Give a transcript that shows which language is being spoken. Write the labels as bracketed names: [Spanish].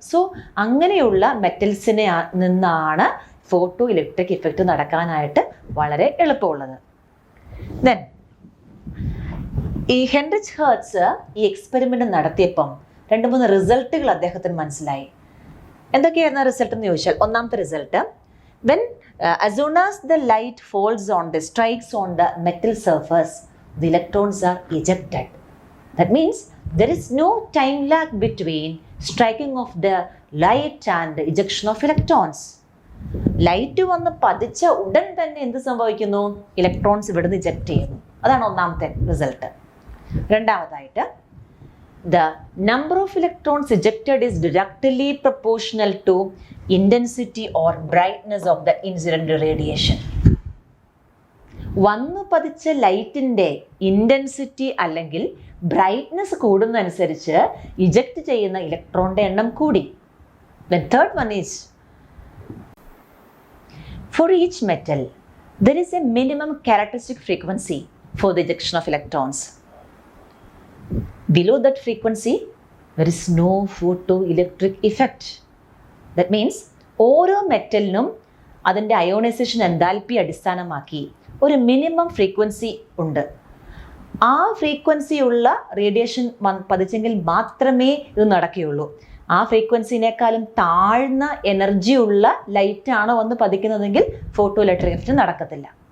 [Malayalam] So അങ്ങനെയുള്ള മെറ്റൽസിനെ നിന്നാണ് photo electric effect നടക്കാനായിട്ട് വളരെ എളുപ്പമുള്ളത്. ദെൻ ഈ ഹെൻറിച്ച് ഹെർട്സ് ഈ എക്സ്പെരിമെൻ്റ് നടത്തിയപ്പം 2-3 റിസൾട്ടുകൾ അദ്ദേഹത്തിന് മനസ്സിലായി. എന്തൊക്കെയായിരുന്നു റിസൾട്ട് എന്ന് ചോദിച്ചാൽ, ഒന്നാമത്തെ result, when [English] as soon as the light falls on the strikes on the metal surface, the electrons are ejected. That means there is no time lag between striking of the light and the ejection of electrons. [Malayalam] Light വന്ന് പതിച്ച ഉടൻ തന്നെ എന്ത് സംഭവിക്കുന്നു? Electrons ഇവിടുന്ന് eject ചെയ്യുന്നു. അതാണ് ഒന്നാമത്തെ റിസൾട്ട്. രണ്ടാമതായിട്ട്, [English] the number of electrons ejected is directly proportional to intensity or brightness of the incident radiation. [Malayalam] വന്നു പതിച്ച ലൈറ്റിൻ്റെ ഇൻറ്റൻസിറ്റി അല്ലെങ്കിൽ ബ്രൈറ്റ്നസ് കൂടുന്നതനുസരിച്ച് ഇജക്റ്റ് ചെയ്യുന്ന ഇലക്ട്രോണിൻ്റെ എണ്ണം കൂടി. [English] The third one is, for each metal there is a minimum characteristic frequency for the ejection of electrons. Below that frequency there is no photoelectric effect. That means [Malayalam] ഓരോ മെറ്റലിനും അതിൻ്റെ ionisation enthalpy അടിസ്ഥാനമാക്കി ഒരു minimum frequency ഉണ്ട്. ആ frequency ഉള്ള radiation പതിച്ചെങ്കിൽ മാത്രമേ ഇത് നടക്കുകയുള്ളൂ. ആ ഫ്രീക്വൻസിനേക്കാളും താഴ്ന്ന എനർജി ഉള്ള ലൈറ്റാണ് വന്ന് പതിക്കുന്നതെങ്കിൽ ഫോട്ടോ ഇലക്ട്രിക് എഫക്റ്റ് നടക്കത്തില്ല.